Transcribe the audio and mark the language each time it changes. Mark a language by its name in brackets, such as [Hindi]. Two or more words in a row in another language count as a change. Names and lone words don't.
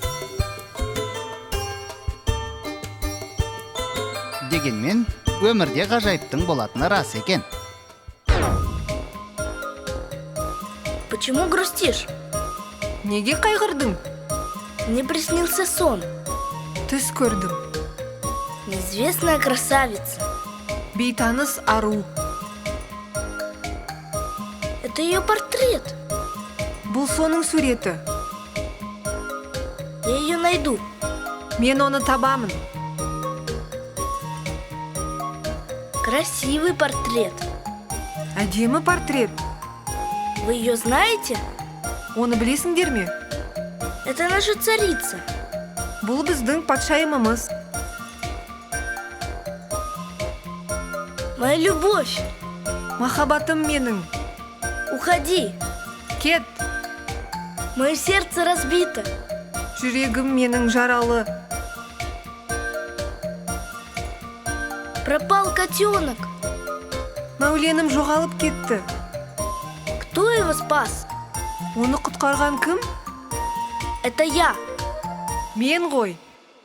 [Kazakh] Дегенмен, өмірде ғажайыптың болатыны рас екен. [Russian] Почему грустишь? [Kazakh] Неге қайғырдың? [Russian] Мне приснился сон. [Kazakh] Түс көрдім. [Russian] Неизвестная красавица. [Kazakh] Бейтаныс ару. [Russian] Это ее портрет. [Kazakh] Бұл соның суреті. [Russian] Я ее найду. [Kazakh] Мен оны табамын. [Russian] Красивый портрет. [Kazakh] Әдемі портрет. [Russian] Вы ее знаете? [Kazakh] Оны білесіңдер ме? [Russian] Это наша царица. [Kazakh] Бұл біздің патшайымымыз. [Russian] Моя любовь. [Kazakh] Махаббатым менің. [Russian] Уходи. [Kazakh] Кет. [Russian] Мое сердце разбито. [Kazakh] Жүрегім менің жаралы. [Russian] Пропал котенок. [Kazakh] Мәуленім жоғалып кетті. [Russian] Кто его спас? [Kazakh] Оны құтқарған кім? [Russian] Это я. [Kazakh] Мен ғой.